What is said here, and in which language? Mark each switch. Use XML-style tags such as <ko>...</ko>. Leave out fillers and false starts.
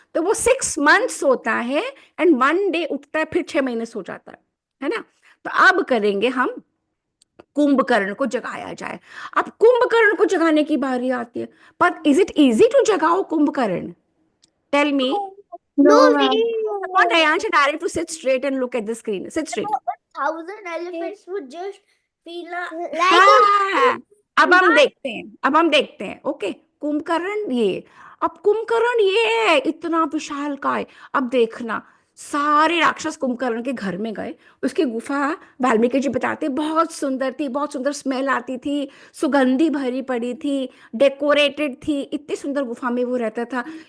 <hi>तो वो 6 मंथ्स सोता है एंड 1 डे उठता है, फिर 6 महीने सो जाता है ना? तो अब करेंगे हम, कुंभकर्ण को जगाया जाए। अब कुंभकर्ण को जगाने की बारी आती है। पर</hi> <en>is it easy to</en> <hi>जगाओ Kumbhakarna?</hi> <en>Tell me. No, No ma'am. way. I want Ayansh and Arif to sit straight and look at the screen. Sit straight. 1,000 elephants would just feel</en> <hi>हाँ, अब हम देखते हैं, अब हम देखते हैं। ओके, कुंभकर्ण ये, अब कुंभकर्ण ये है इतना विशाल काय। अब देखना, सारे राक्षस कुंभकर्ण के घर में गए। उसकी गुफा, वाल्मीकि जी बताते, बहुत सुंदर थी, बहुत सुंदर स्मेल आती थी, सुगंधी भरी पड़ी थी, डेकोरेटेड थी, इतनी सुंदर गुफा में वो रहता था।</hi>